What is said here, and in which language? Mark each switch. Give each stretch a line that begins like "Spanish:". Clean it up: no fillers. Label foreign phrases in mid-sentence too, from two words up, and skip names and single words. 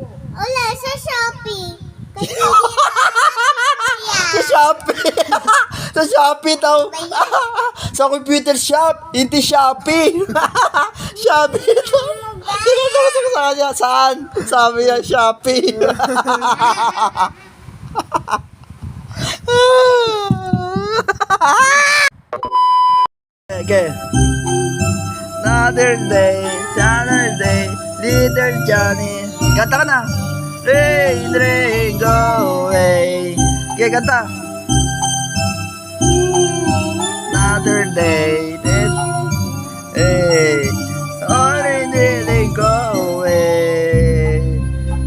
Filipino: Wala, sa Shopee. Kasi Sa Shopee. Sa Shopee daw. Sa computer shop. Hindi Shopee. Shopee. Tinuturo ko sa kanya. Saan? Sabi niya Shopee. Okay.
English: Another day, little Johnny.
Filipino: Kanta ka na.
English: Rain, go away.
Filipino: Okay, kanta.
English: Another day, hey, rain, go away.